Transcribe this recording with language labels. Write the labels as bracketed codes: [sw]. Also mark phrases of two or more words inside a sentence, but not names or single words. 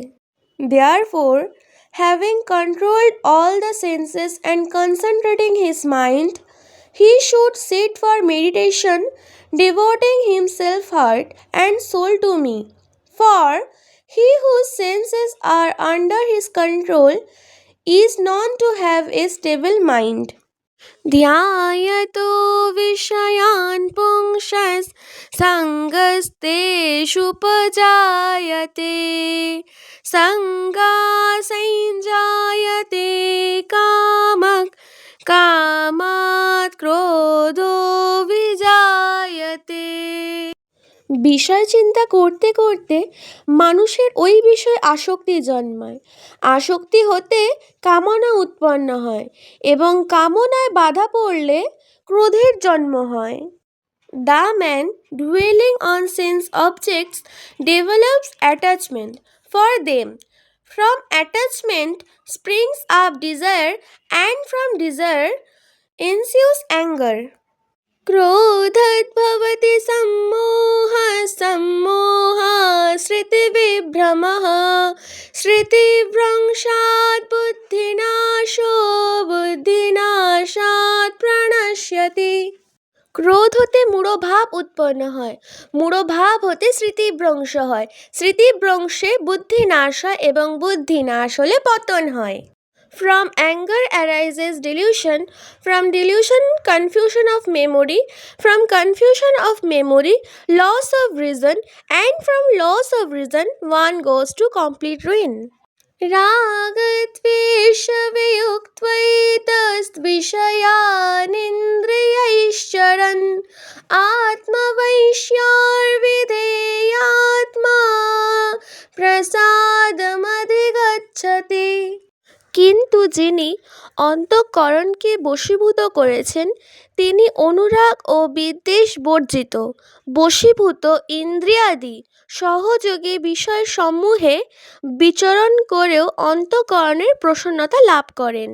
[en] Therefore, having controlled all the senses and concentrating his mind, he should sit for meditation, devoting himself heart and soul to me. For he whose senses are under his control is known to have a stable mind. [sa] ध्यायतो विषयान् पुंसः सङ्गस्तेषुपजायते सङ्गासंजायते कामः कामात् क्रोधो विजायते। [bn] বিষয় চিন্তা করতে করতে মানুষের ওই বিষয়ে আসক্তি জন্মায়, আসক্তি হতে কামনা উৎপন্ন হয় এবং কামনায় বাধা পড়লে ক্রোধের জন্ম হয়। [en] The man dwelling on sense objects develops attachment for them. From attachment springs up desire, and from desire ensues anger. [sa] क्रोधद्भवति सम्मोहः, सम्मोहात् स्मृतिविभ्रमः, स्मृतिभ्रंशात् बुद्धिनाशो, बुद्धिनाशात् प्रणश्यति। [bn] ক্রোধ হতে মূঢ়ভাব উৎপন্ন হয়, মূঢ়ভাব হতে স্মৃতিভ্রংশ হয়, স্মৃতিভ্রংশে বুদ্ধি নাশ হয় এবং বুদ্ধি নাশ হলে পতন হয়। [en] From anger arises delusion, from delusion confusion of memory, from confusion of memory loss of reason, and from loss of reason one goes to complete ruin. [sa] रागद्वेषवियुक्त्वैतद्विषयानिन्द्रियैश्चरन् आत्मवैश्यार्विधेयात्मा प्रसादमधिगच्छति। [bn] কিন্তু যিনি অন্তঃকরণকে বশীভূত করেছেন তিনি অনুরাগ ও বিদ্বেষ বর্জিত বশীভূত ইন্দ্রিয়াদি সহযোগে বিষয়সমূহে বিচরণ করেও অন্তঃকরণের প্রসন্নতা লাভ করেন।